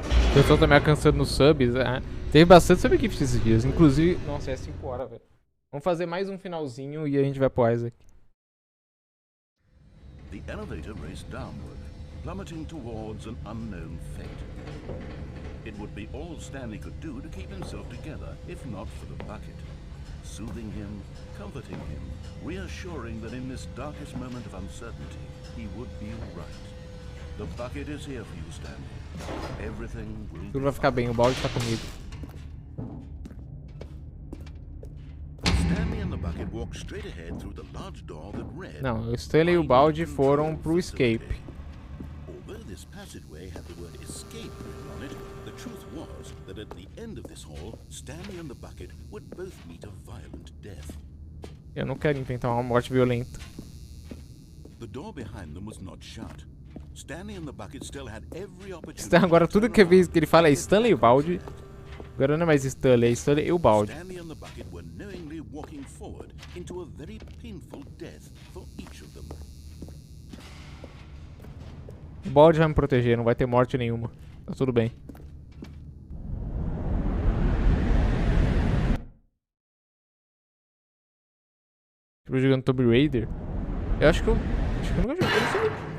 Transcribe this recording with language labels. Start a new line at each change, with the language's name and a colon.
Portuguese: O pessoal tá me alcançando nos subs. Teve bastante subgift esses dias. Inclusive... Nossa, é 5 horas, velho. Vamos fazer mais um finalzinho e a gente vai pro Isaac.
English: The elevator raced downward, plummeting towards an unknown fate. It would be all Stanley could do to keep himself together, if not for the bucket. Soothing him, comforting him, reassuring that in this darkest moment of uncertainty, he would be all right. The bucket is here for you, Stanley. Everything will
Portuguese: Tudo vai ficar bem, o balde tá comigo.
English: Stanley and the bucket walked straight ahead through the large door that read.
Portuguese: Não, o Stanley e o balde foram pro escape.
English: Although this passageway had the word escape written on it, the truth was that at the end of this hall, Stanley and the bucket would both meet a violent death.
Portuguese: Eu não quero inventar uma morte violenta.
English: The door behind them was not shut. Stanley and the bucket still had every opportunity.
Portuguese: Agora tudo que ele fala é Stanley e o balde. Agora não é mais Stanley, é Stanley e o balde.
English: Stanley and the bucket were knowingly walking forward into a very painful death for each of them.
Portuguese: O balde vai me proteger, não vai ter morte nenhuma. Tá tudo bem. Tô jogando Tomb Raider. Eu acho que eu nunca joguei isso aí.